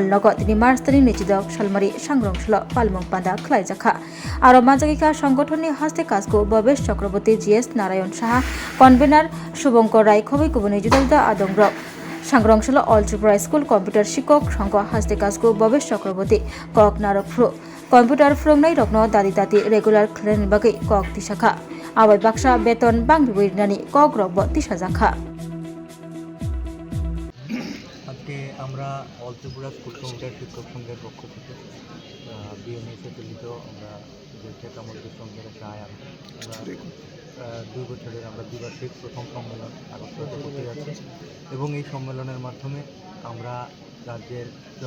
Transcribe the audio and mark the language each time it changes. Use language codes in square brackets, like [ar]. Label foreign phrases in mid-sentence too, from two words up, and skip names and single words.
[trp] नगद दिनै मार्च 3 निचिदक सालमारि सांग्रांसल पालिमुं पादा खलायजाखा आरो माजागिका संगठननि हास्ते काजखौ भवेश चक्रवर्ती जीएस नारायण साहा कन्वेनार शुभंकर राय खबै गुबुनै जुदा जुदा आदंग्रब सांग्रांसल अल त्रिपुरा स्कुल कम्प्यूटर शिक्षक संघ हास्ते काजखौ भवेश चक्रवर्ती कक नारकफ्रु कम्प्यूटर फोरोंनाय रकनो दादि दादि रेगुलार खलायनायनि बागै कक तिसाखा आबाय बाक्सा बेतन बांबिबैनानि कक रबबो तिसाजाखा [bn] আজকে আমরা অল ত্রিপুরা স্কুল কম্পিউটার শিক্ষক সংঘের পক্ষ থেকে বিএমএসে প্রেরিত আমরা যে ঠেকামন্ত্রী সংঘের একটা আয়ান আমরা 2 বছরের আমরা দ্বিবার্ষিক প্রথম সম্মেলন আগরতলাতে করতে যাচ্ছি এবং এই সম্মেলনের মাধ্যমে আমরা রাজ্যের যত